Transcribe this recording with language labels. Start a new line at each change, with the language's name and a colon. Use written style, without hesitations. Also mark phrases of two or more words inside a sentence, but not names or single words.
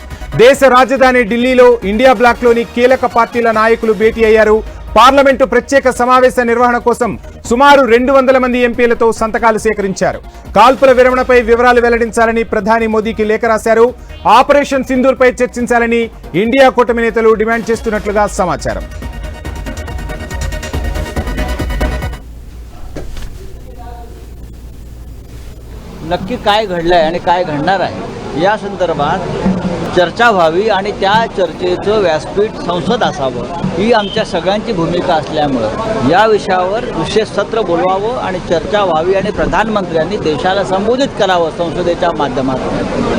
Telugu: దేశ రాజధాని ఢిల్లీలో ఇండియా బ్లాక్ లోని కీలక పార్టీల నాయకులు భేటీ అయ్యారు. పార్లమెంటు ప్రత్యేక సమావేశ నిర్వహణ కోసం సుమారు 200 మంది ఎంపీలతో సంతకాలు సేకరించారు. కాల్పుల విరమణపై వివరాలు వెల్లడించాలని ప్రధాని మోదీకి లేఖ రాశారు. ఆపరేషన్ సింధూర్ పై చర్చించాలని ఇండియా కూటమి నేతలు డిమాండ్ చేస్తున్నట్లుగా సమాచారం.
Marathi: नक्की काय घडलंय आणि काय घडणार आहे या संदर्भात चर्चा व्हावी आणि त्या चर्चेचं व्यासपीठ संसद असावं ही आमच्या सगळ्यांची भूमिका असल्यामुळं या विषयावर विशेष सत्र बोलवावं आणि चर्चा व्हावी आणि प्रधानमंत्र्यांनी देशाला संबोधित करावं संसदेच्या माध्यमातून.